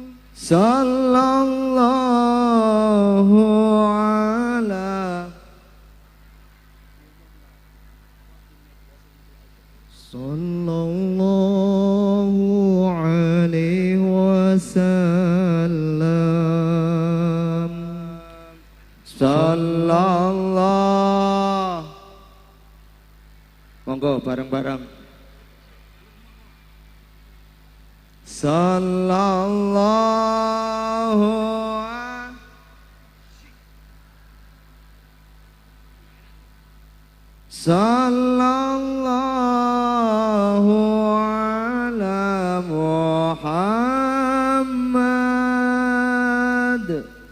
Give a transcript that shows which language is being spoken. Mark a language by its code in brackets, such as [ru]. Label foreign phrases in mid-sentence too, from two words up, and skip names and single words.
[ar] صلى الله على صلى الله عليه وسلم. Sallallahu. [jv] Monggo bareng-bareng. [ar] صلى الله صلى الله على محمد.